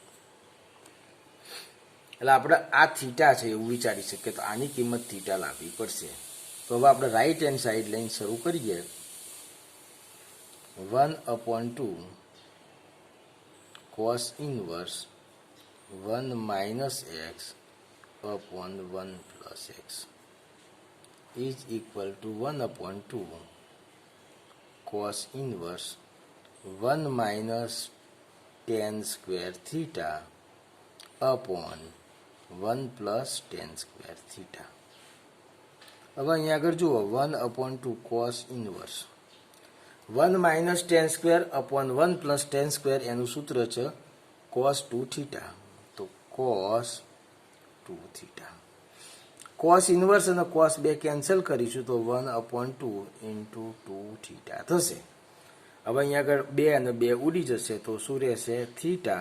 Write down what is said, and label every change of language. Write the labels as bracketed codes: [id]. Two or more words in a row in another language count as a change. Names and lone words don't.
[gu] એટલે આપણે આ થીટા છે એવું વિચારી શકીએ તો આની કિંમત થીટા લાવવી પડશે. તો હવે આપણે રાઈટ હેન્ડ સાઈડ લઈને શરૂ કરીએ. [en] 1/2 cos ઇન્વર્સ 1 minus x upon 1 plus x is equal to 1/2 cos inverse 1 minus tan square theta upon 1 plus tan square theta. [gu] હવે અહીંયા આગળ જુઓ [en] 1/2 cos inverse 1 minus tan square upon 1 plus tan square [gu] એનું સૂત્ર છે [en] cos 2 theta. તો cos 2 theta. cos inverse [gu] અને cos 2 કેન્સલ કરીશું તો [en] 1/2 into 2 theta [gu] થશે. હવે અહીંયા આગળ 2 અને 2 ઉડી જશે તો શું રહેશે? થીટા.